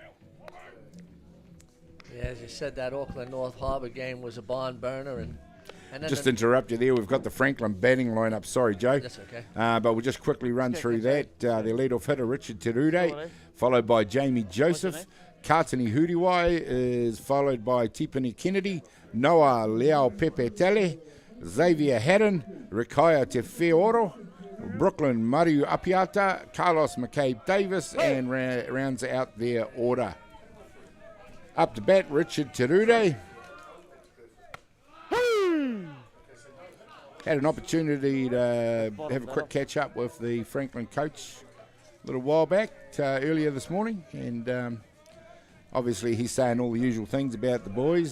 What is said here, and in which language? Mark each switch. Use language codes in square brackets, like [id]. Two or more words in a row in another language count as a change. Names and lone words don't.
[en] Yeah, as you said, that Auckland North Harbour game was a barn burner, and then Just interrupt you there. We've got the Franklin batting lineup. Sorry, Joe. That's okay. But we'll just quickly run through that. Their leadoff hitter, Richard Terude, followed by Jamie Joseph. Kātini Huriwai is followed by Tipini Kennedy, Noah Leao Pepe Tele, Xavier Haddon, Rikaya Te Whioro, Brooklyn Mariu Apiata, Carlos McCabe Davis, and rounds out their order. Up to bat, Richard Terude. Had an opportunity to have a quick catch up with the Franklin coach a little while back, earlier this morning, and obviously he's saying all the usual things about the boys.